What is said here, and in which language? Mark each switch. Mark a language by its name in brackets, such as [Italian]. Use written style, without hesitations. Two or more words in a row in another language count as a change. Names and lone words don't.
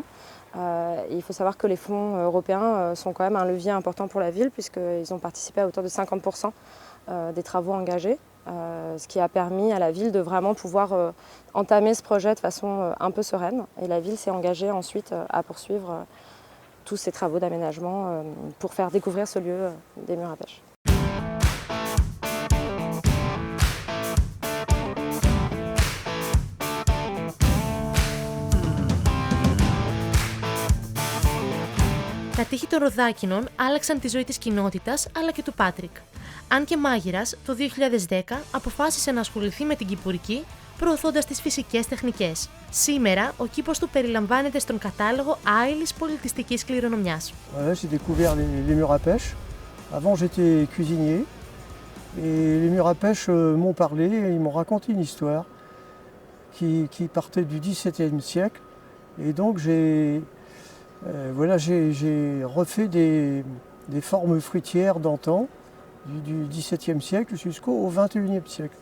[French] Il faut savoir que les fonds européens sont quand même un levier important pour la ville puisqu'ils ont participé à hauteur de 50% des travaux engagés, ce qui a permis à la ville de vraiment pouvoir entamer ce projet de façon un peu sereine. Et la ville s'est engagée ensuite à poursuivre tous ces travaux d'aménagement pour faire découvrir ce lieu des murs à pêche. [Greek] Τα τείχη των Ροδάκινων άλλαξαν τη ζωή της κοινότητας αλλά και του Πάτρικ. Αν και μάγειρας, το 2010 αποφάσισε να ασχοληθεί με την κυπουρική, προωθώντας τις φυσικές τεχνικές. Σήμερα, ο κήπος του περιλαμβάνεται στον κατάλογο άειλης πολιτιστικής κληρονομιάς. [French] J'ai découvert les murs à pêche. Avant, j'étais cuisinier et les murs à pêche m'ont parlé et ils m'ont raconté une histoire qui partait du XVIIe siècle. Et donc, j'ai refait des formes fruitières d'antan, du XVIIe siècle jusqu'au XXIe siècle.